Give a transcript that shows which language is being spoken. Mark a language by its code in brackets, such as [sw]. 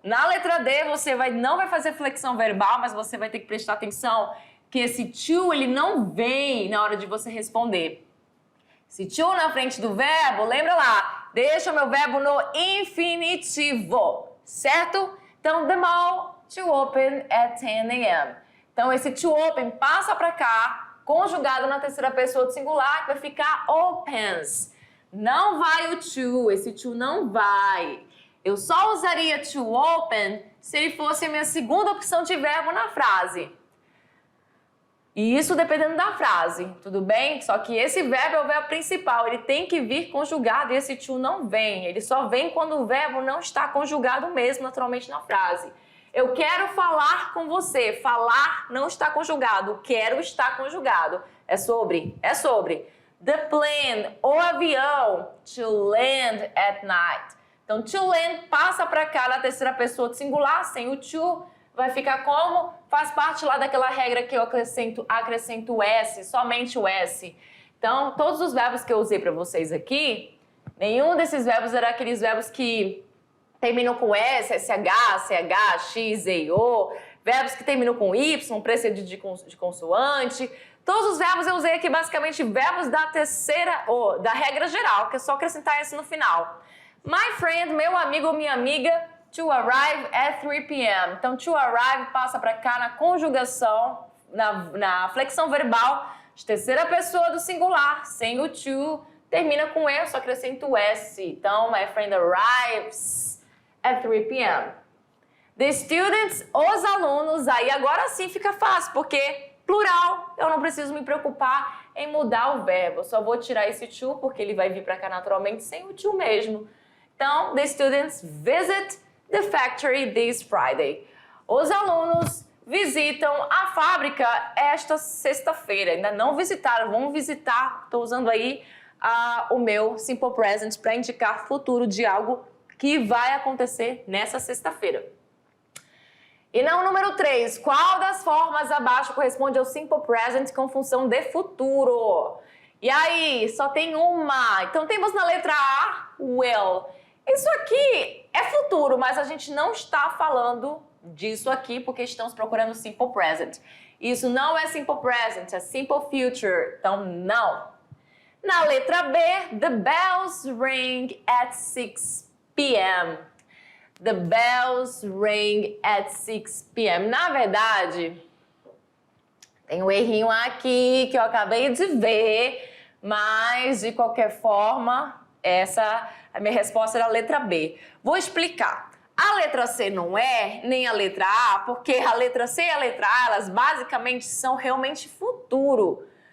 [pt] Na letra D, você não vai fazer flexão verbal, mas você vai ter que prestar atenção que esse to, ele não vem na hora de você responder. Esse to na frente do verbo, lembra lá, deixa o meu verbo no infinitivo, certo? [en] Então, the mall to open at 10 a.m. [pt] Então, esse to open passa para cá, conjugado na terceira pessoa do singular, que vai ficar opens. Não vai o to, esse to não vai. Eu só usaria to open se ele fosse a minha segunda opção de verbo na frase. E isso dependendo da frase, tudo bem? Só que esse verbo é o verbo principal, ele tem que vir conjugado e esse to não vem. Ele só vem quando o verbo não está conjugado mesmo naturalmente na frase. Eu quero falar com você. Falar não está conjugado, quero está conjugado. É sobre. [en] The plane, [pt] o avião, [en] to land at night. [pt] Então, to land passa para cá na terceira pessoa do singular, sem o to. Vai ficar como? Faz parte lá daquela regra que eu acrescento o S, somente o S. Então, todos os verbos que eu usei para vocês aqui, nenhum desses verbos era aqueles verbos que terminam com S, SH, CH, X, E, O. Verbos que terminam com Y, precedido de consoante. Todos os verbos eu usei aqui basicamente verbos da terceira, ou da regra geral, que é só acrescentar S no final. [en] My friend, [pt] meu amigo ou minha amiga, [en] to arrive at 3 p.m. [pt] Então, to arrive passa para cá na conjugação, na flexão verbal de terceira pessoa do singular, sem o to, termina com E, só acrescento o S. [en] Então, my friend arrives at 3 p.m. [pt] The students, os alunos, aí agora sim fica fácil, porque plural, eu não preciso me preocupar em mudar o verbo. Eu só vou tirar esse to, porque ele vai vir para cá naturalmente sem o to mesmo. [en] Então, the students visit the factory this Friday. [pt] Os alunos visitam a fábrica esta sexta-feira. Ainda não visitaram, vão visitar. Estou usando aí o meu Simple Present para indicar futuro de algo que vai acontecer nessa sexta-feira. E não o número 3. Qual das formas abaixo corresponde ao Simple Present com função de futuro? E aí, só tem uma. Então, temos na letra A, will. Isso aqui é futuro, mas a gente não está falando disso aqui porque estamos procurando Simple Present. Isso não é Simple Present, é Simple Future. Então, não. Na letra B, [en] the bells ring at 6 p.m. The bells ring at 6 p.m. [pt] Na verdade, tem um errinho aqui que eu acabei de ver, mas de qualquer forma, a minha resposta era a letra B. Vou explicar. A letra C não é, nem a letra A, porque a letra C e a letra A, elas basicamente são realmente futuro.